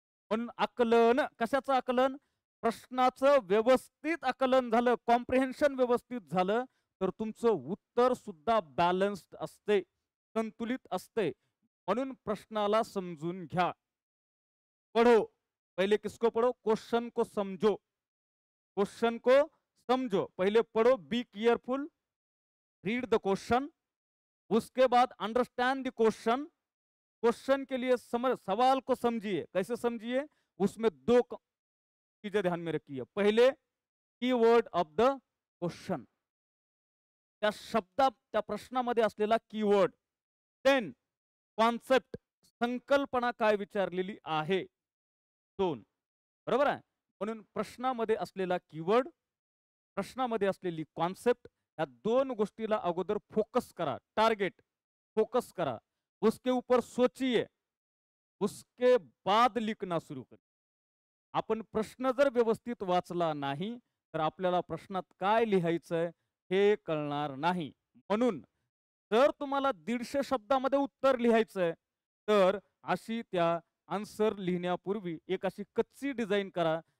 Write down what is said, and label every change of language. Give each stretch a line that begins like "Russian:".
Marathi: पण आकलन, कशाचं आकलन? प्रश्नाचं व्यवस्थित आकलन झालं, कॉम्प्रिहेन्शन व्यवस्थित झालं तर तुमचं उत्तर सुद्धा बॅलन्स्ड असते, संतुलित असते. म्हणून प्रश्नाला समजून घ्या.
Hindi: पढ़ो, पहले किसको पढ़ो? क्वेश्चन को समझो, क्वेश्चन को समझो. पहले पढ़ो,
English: Be careful, read the question.
Hindi: उसके बाद
English: Understand the question.
Hindi: क्वेश्चन के लिए सवाल को समझिए. कैसे समझिए? उसमें दो चीजें ध्यान में रखिए.
Marathi: पहले
English: keyword of the question,
Marathi: त्या शब्दा त्या प्रश्नामध्ये असलेला कीवर्ड. देन कॉन्सेप्ट, संकल्पना काय विचारलेली आहे. 2. बरोबर आहे. म्हणून प्रश्नामध्ये असलेला कीवर्ड, प्रश्नामध्ये असलेली कॉन्सेप्ट, या 2 गोष्टीला अगोदर फोकस करा. टार्गेट फोकस करा.
Hindi: उसके ऊपर सोचिए, उसके बाद लिखना
Marathi: सुरू करा. आपण प्रश्न जर व्यवस्थित वाचला नाही तर आपल्याला प्रश्नात काय लिहायचंय हे कळणार नाही. म्हणून जर तुम्हाला 150 शब्दामध्ये उत्तर लिहायचंय तर अशी त्या आन्सर लिहिण्यापूर्वी एक अशी कच्ची डिझाईन करा.